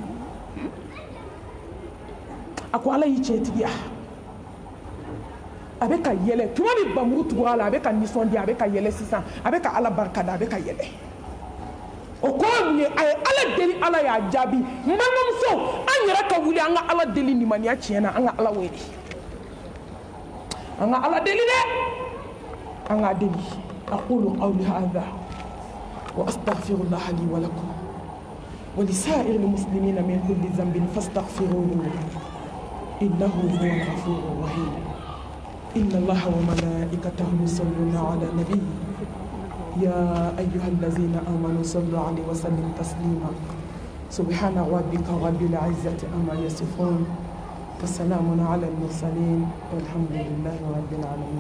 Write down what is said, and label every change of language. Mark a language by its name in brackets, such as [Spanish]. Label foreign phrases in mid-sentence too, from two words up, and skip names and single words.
[Bambara] a ko ala y'i tiɲɛtigiya a bɛ ka yɛlɛ tuma min bamugu tugura a la a bɛ ka nisɔndiya a bɛ ka yɛlɛ sisan a bɛ ka ala barika da a bɛ ka yɛlɛ o kɔrɔ mun ye a ye ala deli ala y'a jaabi n balimamuso an yɛrɛ ka wuli an ka ala deli limaniya tiɲɛ na an ka ala wele an ka ala deli dɛ an k'a deli [Arabic] أقول قولي هذا وأستغفر الله لي ولكم و لسائر المسلمين من كل ذنب فاستغفروه إنه هو الغفور الرحيم إن الله وملائكته يصلون على النبي يا أيها الذين آمنوا صلوا عليه وسلموا تسليما سبحان ربك رب العزة عما يصفون وسلام على المرسلين والحمد لله رب العالمين.